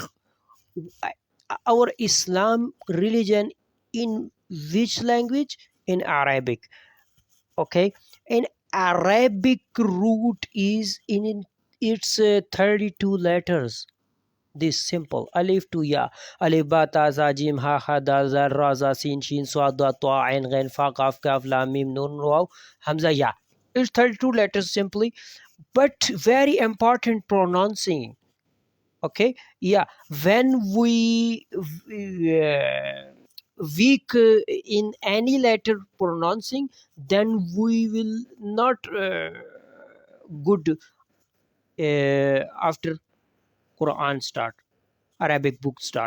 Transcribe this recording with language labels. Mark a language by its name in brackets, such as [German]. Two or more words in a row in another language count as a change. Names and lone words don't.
[English] Our Islam religion in which language? In Arabic. Okay, in Arabic root is in its 32 letters. This simple [Arabic] alif to ya, ألف باء تاء ثاء جيم حاء خاء دال ذال راء زاي سين شين صاد ضاد طاء عين غين فاء قاف كاف لام ميم نون واو همزة ياء. [English] It's 32 letters simply, but very important pronouncing. Okay, yeah, when we weak in any letter pronouncing, then we will not good after Quran start, Arabic book start.